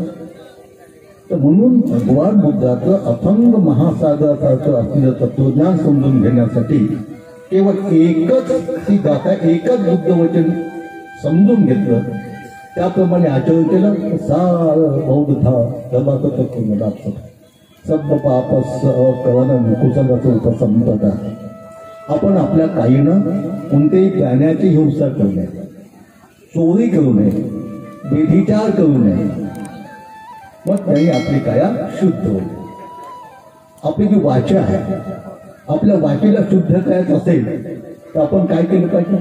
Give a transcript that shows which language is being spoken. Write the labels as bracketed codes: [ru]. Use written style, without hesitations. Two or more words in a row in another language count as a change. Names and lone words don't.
[mr] तर म्हणून भगवान बुद्धाचं अथंग महासागरासारखं असलेलं तत्वज्ञान समजून घेण्यासाठी केवळ एकच ती गाथा, एकच बुद्ध वचन समजून घेतलं, त्याप्रमाणे आचरण केलं, सार बौद्ध धर्माचं तत्व लागतं. [pi] सब पापस कवन कुसलाचं उपसंपदा. [mr] आपण आपल्या काहीनं कोणत्याही प्राण्याची हिंसा करू नये, चोरी करू नये, व्यभिचार करू नये, मग त्याने आपली काया शुद्ध होईल. आपली जी वाचा आहे, आपल्या वाचेला शुद्ध करायचं असेल तर आपण काय केलं पाहिजे?